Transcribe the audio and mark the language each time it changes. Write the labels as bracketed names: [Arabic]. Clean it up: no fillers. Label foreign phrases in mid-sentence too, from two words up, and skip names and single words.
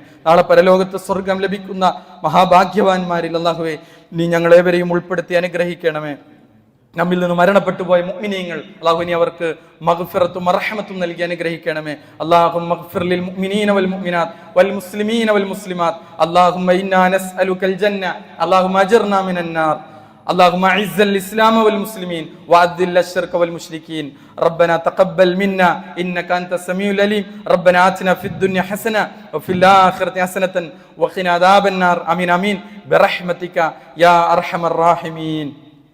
[Malayalam] നാളെ പരലോകത്ത് സ്വർഗം ലഭിക്കുന്ന മഹാഭാഗ്യവാന്മാരിൽ അല്ലാഹുവേ നീ ഞങ്ങളേവരെയും ഉൾപ്പെടുത്തി അനുഗ്രഹിക്കണമേ. നമ്മിൽ നിന്ന് മരണപ്പെട്ടു പോയ മുഅ്മിനീങ്ങൾ അല്ലാഹു ഇനി അവർക്ക് മഗ്ഫിറത്തും റഹ്മത്തും നൽകി അനുഗ്രഹിക്കണമേ. [Arabic] اللهم اغفر للمؤمنين والمؤمنات والمسلمين والمسلمات. اللهم إنا نسألك الجنة. اللهم أجرنا من النار. اللهم اعز الاسلام والمسلمين واذل الشرك والمشركين. ربنا تقبل منا انك انت السميع العليم. ربنا آتنا في الدنيا حسنه وفي الاخره حسنه وقنا عذاب النار. امين امين برحمتك يا ارحم الراحمين.